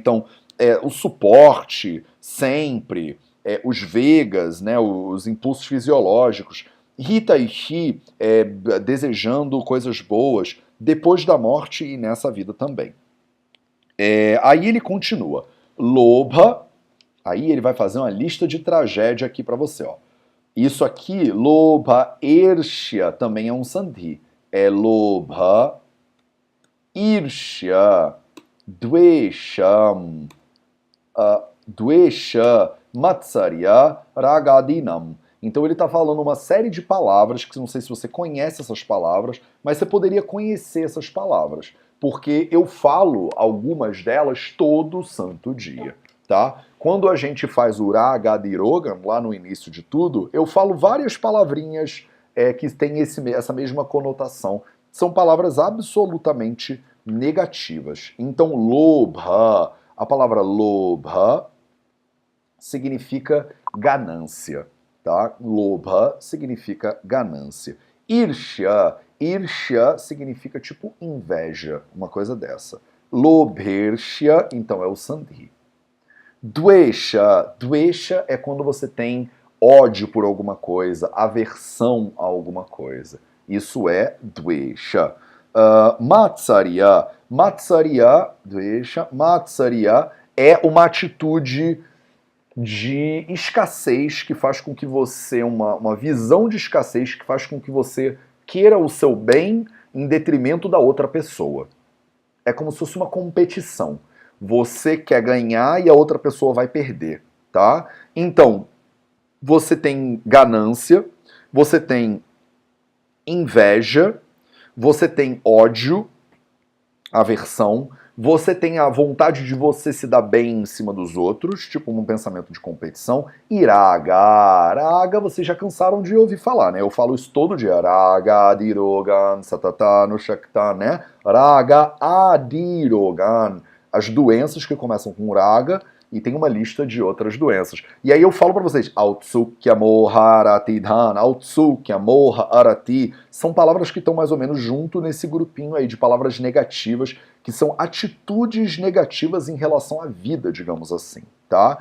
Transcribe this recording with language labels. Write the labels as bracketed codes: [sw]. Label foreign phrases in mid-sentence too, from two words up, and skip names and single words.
[pt] Então, o suporte, sempre, os vegas, né, os impulsos fisiológicos, hitaishi, desejando coisas boas, depois da morte e nessa vida também. Aí ele continua. Lobha, aí ele vai fazer uma lista de tragédia aqui para você, ó. Isso aqui, [sa] lobha irshya, [pt] também é um sandhi. [sa] É lobha, irshya, dvesham, dvesha, matsarya, ragadinam. [pt] Então ele está falando uma série de palavras, que não sei se você conhece essas palavras, mas você poderia conhecer essas palavras, porque eu falo algumas delas todo santo dia, tá? Quando a gente faz o Ragadirogan, lá no início de tudo, eu falo várias palavrinhas que têm essa mesma conotação. São palavras absolutamente negativas. Então, lobha, a palavra lobha significa ganância. Tá? Lobha significa ganância. [sa] Irshya, irshya [pt] significa tipo inveja, uma coisa dessa. Lobhershya, então é o sandhi. [sa] Dvesha, dvesha [pt] é quando você tem ódio por alguma coisa, aversão a alguma coisa. Isso é [sa] dvesha. Matsarya. Matsarya, dvesha, Matsarya [pt] é uma atitude de escassez que faz com que você, uma visão de escassez que faz com que você queira o seu bem em detrimento da outra pessoa. É como se fosse uma competição. Você quer ganhar e a outra pessoa vai perder, tá? Então, você tem ganância, você tem inveja, você tem ódio, aversão, você tem a vontade de você se dar bem em cima dos outros, tipo um pensamento de competição, e raga. Raga, vocês já cansaram de ouvir falar, né? Eu falo isso todo dia. [sa] Raga, adirogan, satata, nushakta, [pt] né? [sa] Raga, adirogan. [pt] As doenças que começam com raga, e tem uma lista de outras doenças. E aí eu falo pra vocês, [sa] Autsukya Moha Arati Dhan, Autsukya Moha Arati, [pt] são palavras que estão mais ou menos junto nesse grupinho aí de palavras negativas, que são atitudes negativas em relação à vida, digamos assim, tá?